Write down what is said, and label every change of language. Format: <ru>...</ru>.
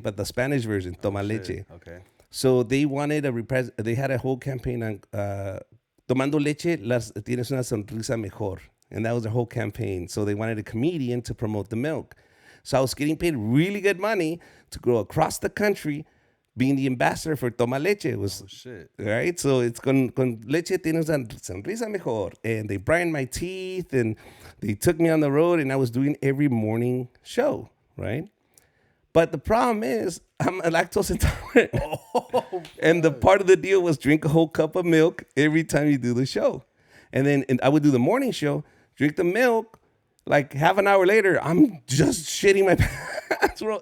<en>But the Spanish version, Toma Leche. Okay. So they wanted they had a whole campaign on</en> <es>Tomando Leche, tienes una sonrisa mejor.</es> <en>And that was their whole campaign. So they wanted a comedian to promote the milk. So I was getting paid really good money to go across the country being the ambassador for Toma Leche. It was, shit. Right? So it's</en> <es>con leche tienes una sonrisa mejor.</es> <en>And they brightened my teeth and they took me on the road and I was doing every morning show, right? But the problem is I'm a lactose intolerant. And the part of the deal was drink a whole cup of milk every time you do the show. And then I would do the morning show, drink the milk, like half an hour later, I'm just shitting my pants, bro.</en>